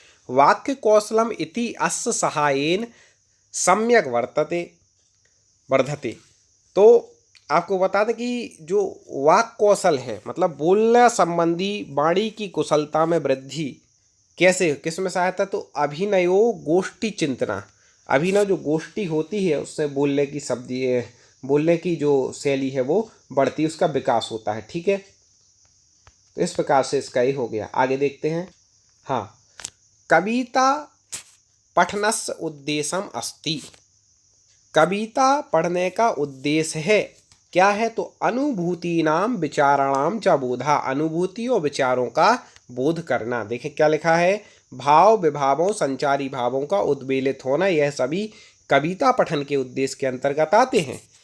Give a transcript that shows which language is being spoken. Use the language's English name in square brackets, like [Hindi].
[Sanskrit] वाक्य कौशलम इति अस्य सहायेन सम्यक वर्धते, [Hindi] तो आपको बता दें कि जो वाक कौशल है, मतलब बोलना संबंधी वाणी की कुशलता में वृद्धि कैसे, किस में सहायता, तो अभिनयो गोष्ठी चिंतना, अभिनव जो गोष्ठी होती है उससे बोलने की बोलने की जो शैली है वो बढ़ती, उसका विकास होता है। ठीक है, तो इस प्रकार से इसका ही हो गया। आगे देखते हैं। [Sanskrit] हाँ, कविता पठनस्य उद्देश्यम अस्ति। [Hindi] कविता पढ़ने का उद्देश्य है, क्या है? तो [Sanskrit] अनुभूतीनाम विचाराणाम च बोधा, [Hindi] अनुभूति और विचारों का बोध करना। देखिए क्या लिखा है, भाव विभावों संचारी भावों का उद्वेलित होना, यह सभी कविता पठन के उद्देश्य के अंतर्गत आते हैं।